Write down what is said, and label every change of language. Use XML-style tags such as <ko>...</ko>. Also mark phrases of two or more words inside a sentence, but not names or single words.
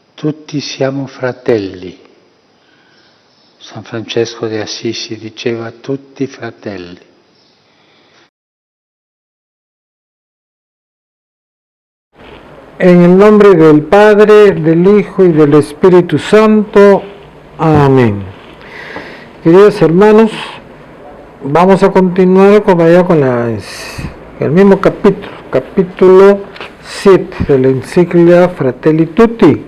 <it>tutti siamo fratelli. San Francesco de Assisi diceva tutti fratelli.</it> <es>En el nombre del Padre, del Hijo y del Espíritu Santo. Amén. Queridos hermanos, vamos a continuar con el mismo capítulo 7 de la encíclica Fratelli Tutti.</es>